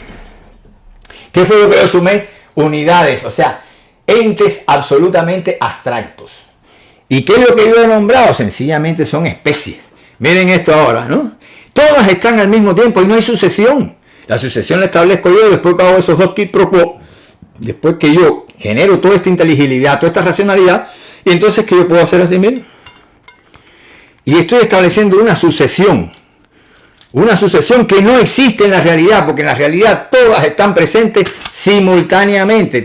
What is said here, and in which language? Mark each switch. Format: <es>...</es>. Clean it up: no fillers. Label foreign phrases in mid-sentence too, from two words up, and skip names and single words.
<es>¿Qué fue lo que yo sumé? Unidades. O sea, entes absolutamente abstractos. ¿Y qué es lo que yo he nombrado? Sencillamente son especies. Miren esto ahora, ¿no? Todas están al mismo tiempo y no hay sucesión. La sucesión la establezco yo después que hago esos dos</es> <la>quid pro quo.</la> <es>Después que yo genero toda esta inteligibilidad, toda esta racionalidad. Y entonces, ¿qué yo puedo hacer así? Miren. Y estoy estableciendo una sucesión. Una sucesión que no existe en la realidad, porque en la realidad todas están presentes simultáneamente.</es>